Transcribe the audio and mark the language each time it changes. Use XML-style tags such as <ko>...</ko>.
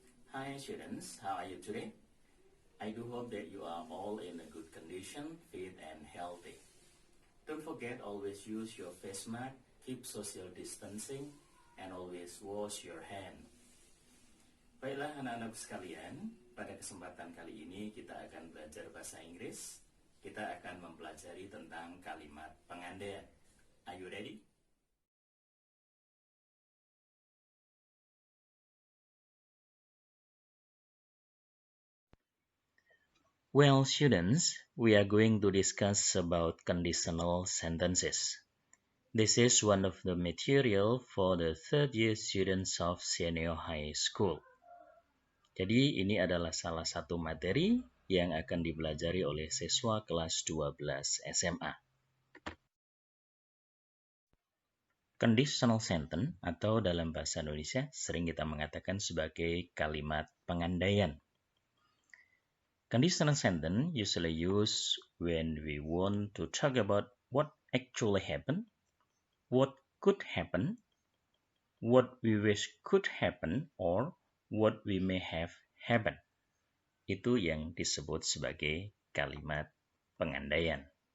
<en>Hi students, how are you today? I do hope that you are all in a good condition, fit and healthy. Don't forget, always use your face mask, keep social distancing, and always wash your hand.</en> <id>Baiklah anak-anak sekalian, pada kesempatan kali ini kita akan belajar bahasa Inggris. Kita akan mempelajari tentang kalimat pengandaian.</id> <en>Are you ready? Well, students, we are going to discuss about conditional sentences. This is one of the material for the third year students of senior high school.</en> <id>Jadi ini adalah salah satu materi yang akan dipelajari oleh siswa kelas 12 SMA. Conditional sentence atau dalam bahasa Indonesia sering kita mengatakan sebagai kalimat pengandaian.</id> <en>Conditional sentence usually used when we want to talk about what actually happened, what could happen, what we wish could happen, or what we may have happened.</en> <id>Itu yang disebut sebagai kalimat pengandaian.</id>